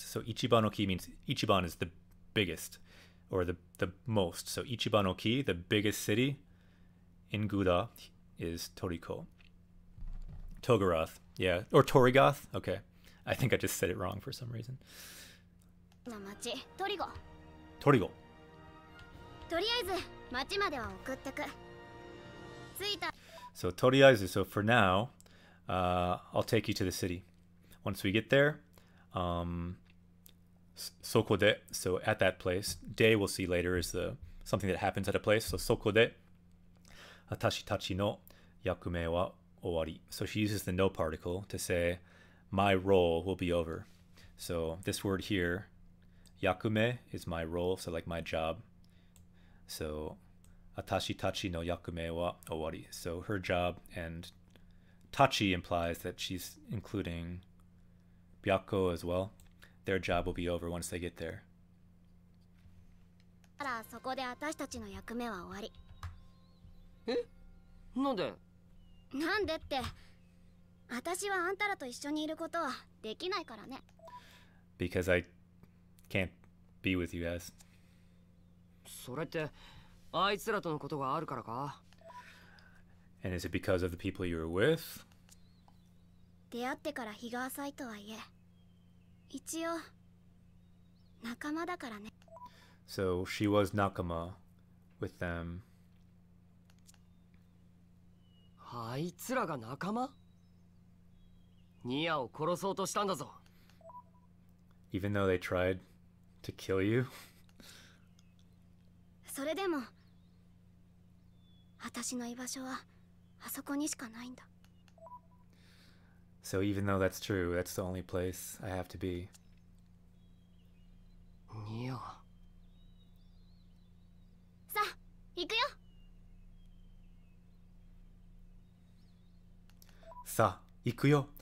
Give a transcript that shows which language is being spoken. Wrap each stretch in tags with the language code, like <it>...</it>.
<en>So Ichiban Oki means Ichiban is the biggest, or the most. So Ichiban Oki, the biggest city in Guda, is Toriko. Togaroth, yeah. Or Torigoth? Okay. I think I just said it wrong for some reason.</en> <ja>の町トリゴ</ja> <en>Torigo.</en> <ja>とりあえず町までは送ってく着いた</ja> <en>So toriaizu, so for now, I'll take you to the city. Once we get there, sokode, so at that place. De we'll see later is the something that happens at a place. So</en> <ja>sokode, atashi tachi no yakume wa owari.</ja> <en>So she uses the no particle to say, my role will be over. So this word here, yakume, is my role, so like my job. So</en> <ja>atashi tachi no yakume wa owari.</ja> <en>So her job, and tachi implies that she's including Byakko as well. Their job will be over once they get there.</en> <ja>だからそこで私たちの役目は終わりなんで？なんでって私はあんたらと一緒にいることはできないからね</ja> <en>Because I can't be with you guys.</en> <ja>それってあいつらとのことがあるからか？</ja> <en>And is it because of the people you were with?</en> <ja>出会ってから日が浅いとはいえ一応仲間だからね</ja> <en>So she was nakama with them.</en> <ja>あいつらが仲間？ニアを殺そうとしたんだぞ。</ja> <en>Even though they tried to kill you?</en> <ja>それでも私の居場所はあそこにしかないんだ</ja> <en>So even though that's true, that's the only place I have to be.</en> <ja>ニア。さあ行くよ Sa, ikuyo.</ja>